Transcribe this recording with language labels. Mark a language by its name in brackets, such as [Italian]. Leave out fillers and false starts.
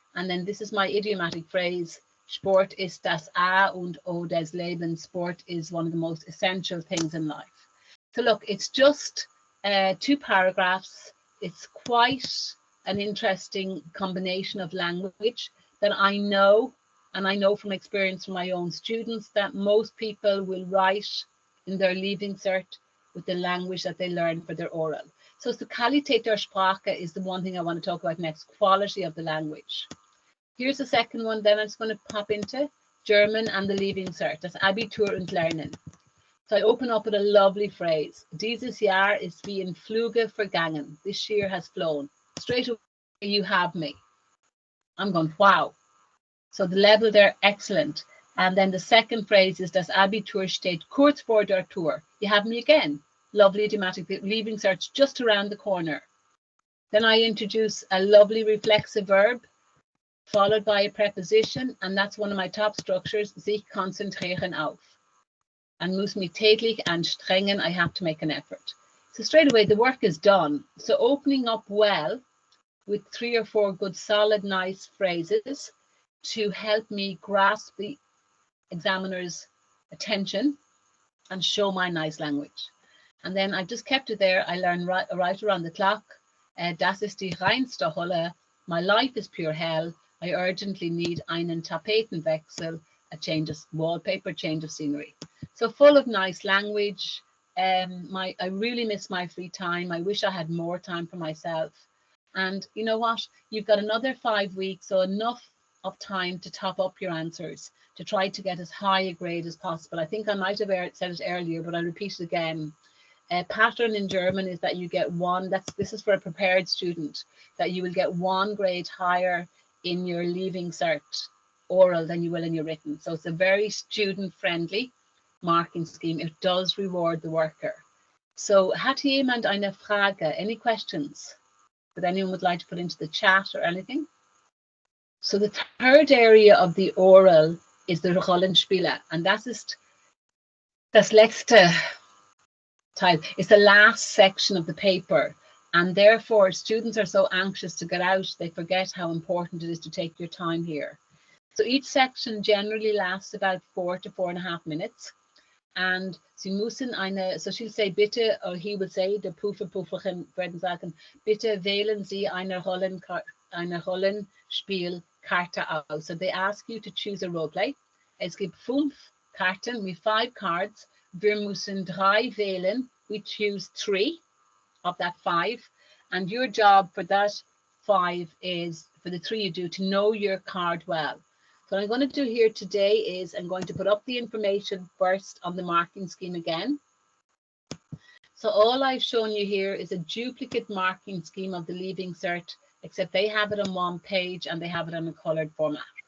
[English] And then this is my idiomatic phrase, [German] Sport ist das A und O des Lebens. [English] Sport is one of the most essential things in life. So look, it's just 2 paragraphs. It's quite an interesting combination of language that I know, and I know from experience from my own students, that most people will write in their leaving cert with the language that they learn for their oral. So the [German] Qualität der Sprache [English] is the one thing I want to talk about next, quality of the language. Here's the second one, then I'm just going to pop into German and the leaving cert. That's [German] Abitur und Lernen. [English] So I open up with a lovely phrase. [German] Dieses Jahr ist wie in Fluge vergangen. [English] This year has flown. Straight away, you have me. I'm going, wow. So the level there, excellent. And then the second phrase is [German] Das Abitur steht kurz vor der Tür. [English] You have me again. Lovely idiomatic, leaving search just around the corner. Then I introduce a lovely reflexive verb followed by a preposition, and that's one of my top structures, [German] sich konzentrieren auf. [English] And [German] muss mich täglich anstrengen, [English] I have to make an effort. So straight away, the work is done. So opening up well with 3 or 4 good, solid, nice phrases to help me grasp the examiner's attention and show my nice language. And then I've just kept it there. I learn right around the clock. [German] Das ist die reinste Hölle. [English] My life is pure hell. I urgently need [German] einen Tapetenwechsel, [English] a change of wallpaper, change of scenery. So full of nice language. I really miss my free time. I wish I had more time for myself. And you know what? You've got another 5 weeks, so enough of time to top up your answers, to try to get as high a grade as possible. I think I might have said it earlier, but I'll repeat it again. A pattern in German is that you get one, this is for a prepared student, that you will get 1 grade higher in your leaving cert oral than you will in your written. So it's a very student-friendly marking scheme. It does reward the worker. [German] So hat jemand eine Frage? [English] Any questions that anyone would like to put into the chat or anything? So the third area of the oral is the Rollenspiele, and [German] das ist das letzte Teil. [English] It's the last section of the paper, and therefore students are so anxious to get out, they forget how important it is to take your time here. So each section generally lasts about 4 to 4.5 minutes. [German] And Sie müssen [English] so she'll say, [German] bitte, [English] or he will say, [German] der Prüferin werden sagen, bitte wählen Sie eine Rollenspielkarte aus. [English] So they ask you to choose a role play. [German] Es gibt 5 Karten [English] with 5 cards. [German] Wir müssen 3 wählen. [English] We choose 3 of that 5. And your job for that 5 is, for the 3 you do, to know your card well. So what I'm going to do here today is I'm going to put up the information first on the marking scheme again. So all I've shown you here is a duplicate marking scheme of the Leaving Cert, except they have it on 1 page and they have it on a coloured format.